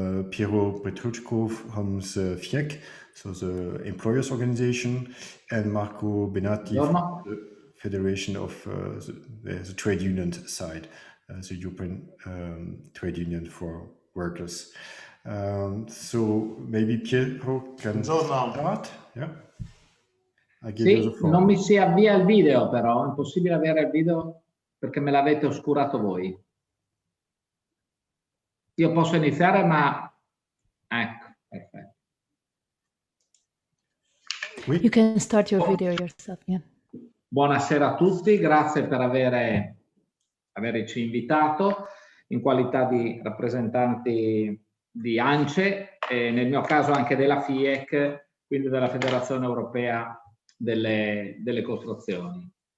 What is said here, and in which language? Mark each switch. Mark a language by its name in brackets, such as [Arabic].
[English] Piero Petruchko from the FIEC, so the employers organization, and Marco Benatti from the Federation of the trade union side, the European trade union for workers. So maybe Piero can start. Yeah. [Italian] Sì, non mi si avvia il video, però è impossibile avere il video perché me l'avete oscurato voi. Io posso iniziare, ma ecco, perfetto. [English] You can start your video yourself, yeah. [Italian] Buonasera a tutti, grazie per averci invitato in qualità di rappresentanti di ANCE e nel mio caso anche della FIEC, quindi della Federazione Europea delle Costruzioni.